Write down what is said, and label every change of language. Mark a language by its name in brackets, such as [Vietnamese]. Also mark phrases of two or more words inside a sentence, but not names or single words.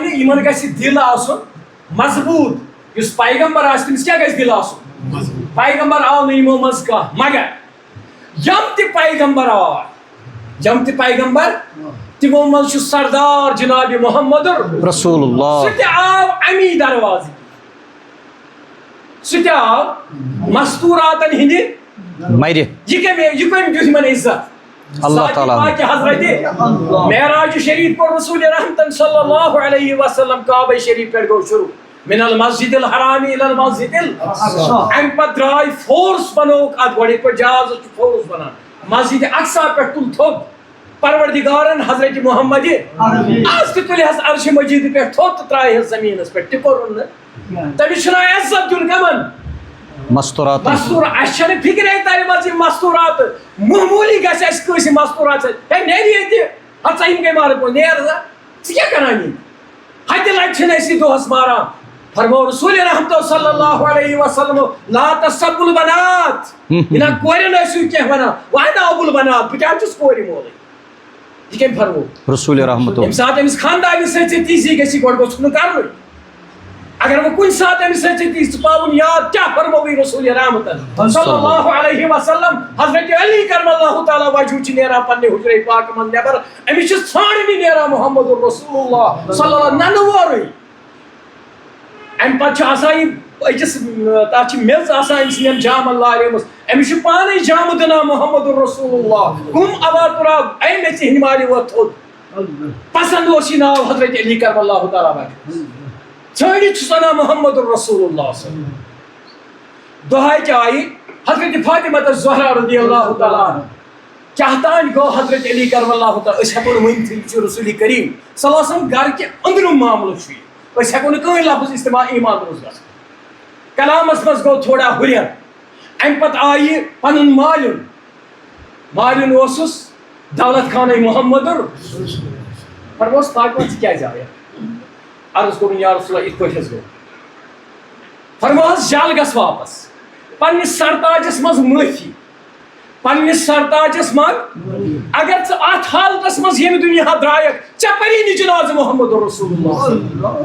[Kashmiri] نہٕ یِمن گژھِ دِل آسُن مضبوٗط یُس پیغمبر آسہِ تٔمِس کیٛاہ گژھِ دِل آسُن پیغمبر آو نہٕ یِمو منٛز کانٛہہ مگر یِم تہِ پیغمبر آے یِم تہِ پیغمبر تِمو منٛز چھُ سردار جناب محمد رسول اللہ سُہ تہِ آو امی دروازٕ سُہ تہِ آو مستوٗراتن ہِنٛدِ مرِ یہِ کٔمۍ دیُت یِمن عزت اللہ تعالیٰ حضرت معراج شریف پوٚر رسول رحمتن [Arabic] صلی اللہ علیہ وسلم [Kashmiri] کعبہ شریف پٮ۪ٹھ گوٚو شروع [Arabic] من المسجد الحرام الى المسجد [Kashmiri] امہِ پتہٕ درٛاے فورس بنووُکھ اتھ گۄڈٕ یِتھ پٲٹھۍ جہازس چھُ فورس بنان مسجد اقصا پٮ۪ٹھ تُل تھوٚد پروردگارن حضرت محمد آز تہِ تُلہِ حظ عرشہِ مجیٖد پٮ۪ٹھ تھوٚد تہٕ ترٛایہِ حظ زٔمیٖنس پٮ۪ٹھ تہِ کوٚرُن نہٕ تٔمِس چھُ ناو عزت دیُن کمن مستوٗرات اَسہِ چھنہٕ فِکرے ترِ منٛز یِم مستوٗرات معموٗلی گژھِ اَسہِ کٲنٛسہِ مستوٗرات سۭتۍ ہے نیرِ ییٚتہِ ہَژا یِم گٔے مارٕ پوٚز نیر سا ژٕ کیٛاہ کران یِم ہتہِ لٹہِ چھِنہٕ أسۍ یہِ دۄہس ماران فرمو رسول رحمتو [Arabic] صلی اللہ علیہ وسلم لا تسبوا البنات [Kashmiri] یہِ نہ کورٮ۪ن ٲسِو کینٛہہ ونان وۄنۍ [Arabic] ابو البنات [Kashmiri] بہٕ کیٛازِ چھُس کورِ مولٕے یہِ کٔمۍ فرمو رسول رحمتو ییٚمہِ ساتہٕ أمِس خاندانہِ سۭتۍ ژےٚ تیٖزی گژھی گۄڈٕ گوٚژھ نہٕ کرنُے اگر وۄنۍ کُنہِ ساتہٕ أمِس سۭتۍ ژےٚ تیٖژ ژٕ پاوُن یاد کیٛاہ فرمووٕے رسول رحمتن [Arabic] صلی اللہ علیہ وسلم [Kashmiri] حضرت علی [Arabic] کرم اللہ تعالیٰ وجہ [Kashmiri] چھُ نیران پننہِ حجرے پاکہٕ منٛز نٮ۪بر أمِس چھِ ژھانڈنہِ نیران محمد رسول اللہ صلی اللہ ننہٕ وورُے امہِ پتہٕ چھُ آسان یہِ أکِس تتھ چھِ میٚژ آسان أمۍ سٕنٛدٮ۪ن جامن لاریمٕژ أمِس چھُ پانے جامہٕ دِنان محمد رسول اللہ [Arabic] کُم ابا تُراب [Kashmiri] اے میٚژِ ہِنٛدۍ مالہِ ووت تھوٚد پسنٛد اوس یہِ ناو حضرت علی [Arabic] کرم اللہ تعالیٰ وجہ [Kashmiri] ژھٲنڈِتھ چھُس ونان محمد رسول اللہ صلی دۄہے کیٛاہ آیہِ حضرت فاطمہ الزہرا [Arabic] رضی اللہ تعالیٰ عنہ [Kashmiri] کیٛاہ تانۍ گوٚو حضرت علی [Arabic] کرم اللہ تعالیٰ [Kashmiri] أسۍ ہٮ۪کو نہٕ ؤنتھٕے یہِ چھُ رسول کریم [Arabic] صلی اللہ علیہ وسلم [Kashmiri] گرِ کہِ أنٛدرِم معاملہٕ چھُ یہِ أسۍ ہٮ۪کو نہٕ کٕہٕنۍ لفظ استعمال ایمان روز گژھان کلامس منٛز گوٚو تھوڑا ہُریر امہِ پتہٕ آیہِ پنُن مالیُن اوسُس دولت خانٕے محمد فرموس فاطمہ ژٕ کیٛازِ آیکھ عرض کوٚرُن [Arabic] یا رسول اللہ [Kashmiri] یِتھ پٲٹھۍ حظ گوٚو فرموہس جل گژھ واپس پننِس سرتاجس منٛز معٲفی پننِس سرتاجس منٛز اگر ژٕ اتھ حالتس منٛز ییٚمہِ دُنیا درٛایکھ ژےٚ پری نہٕ جنازٕ محمد رسول اللہ